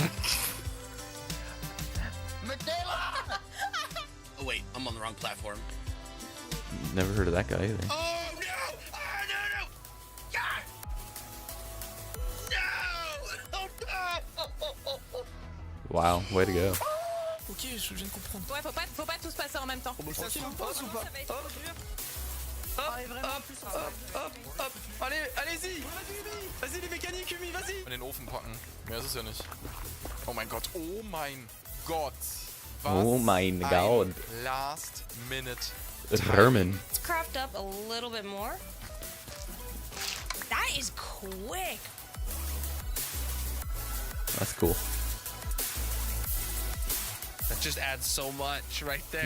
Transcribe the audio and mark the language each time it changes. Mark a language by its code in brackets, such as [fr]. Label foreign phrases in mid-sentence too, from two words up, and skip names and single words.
[en] Oh wait, I'm on the wrong platform. Never heard of that guy either. Oh no! Oh no! God! No! Oh no! Wow, way to go. [fr] Ok, je viens de comprendre. Ouais, faut pas tous passer en même temps. Ça se passe ou pas? Hop. Allez-y! Vas-y, les mécaniques, Umi, vas-y! [de] In den Ofen packen. Mehr ist es ja nicht. Oh mein Gott, oh mein Gott. Oh mein Gott. [en] Last minute. Herman. Let's craft up a little bit more. That is quick. That's cool. That just adds so much right there.